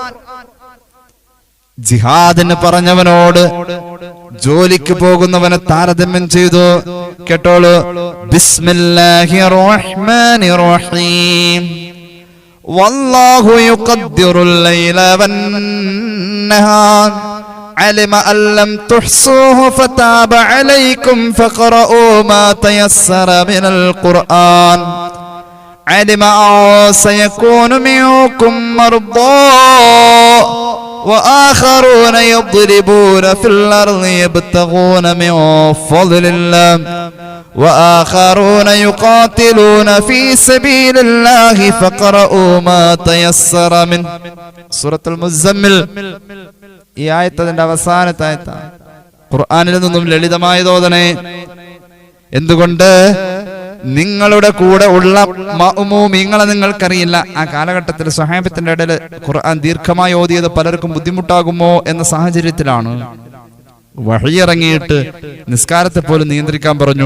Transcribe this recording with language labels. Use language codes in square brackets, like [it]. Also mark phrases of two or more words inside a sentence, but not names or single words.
[ml] ജിഹാദിന് പറഞ്ഞവനോട് ജോലിക്ക് പോകുന്നവനെ താരതമ്യം ചെയ്തു. [ar] കേട്ടോളൂ, بسم الله الرحمن الرحيم والله يقدر الليل والنهار علم أن لم تحصوه فتاب عليكم فقرؤوا ما تيسر من القرآن علم أن سيكون منكم مرضى وآخرون يضربون في الأرض يبتغون من فضل الله وآخرون يقاتلون في سبيل الله فقرؤوا ما تيسر منه. سورة المزمل. [ml] ഈ ആയത്ത് അതിന്റെ അവസാനത്തെ ആയത്താണ്. ഖുർആനിൽ നിന്നും ലളിതമായതോതനെ. എന്തുകൊണ്ട്? നിങ്ങളുടെ കൂടെ ഉള്ള മഅ്മൂമിങ്ങളെ നിങ്ങൾക്കറിയില്ല. ആ കാലഘട്ടത്തിൽ സ്വഹാബത്തിന്റെ ഇടയിൽ ഖുർആൻ ദീർഘമായി ഓതിയത് പലർക്കും ബുദ്ധിമുട്ടാകുമോ എന്ന സാഹചര്യത്തിലാണ് വഹി ഇറങ്ങിയിട്ട് നിസ്കാരത്തെ പോലും നിയന്ത്രിക്കാൻ പറഞ്ഞു.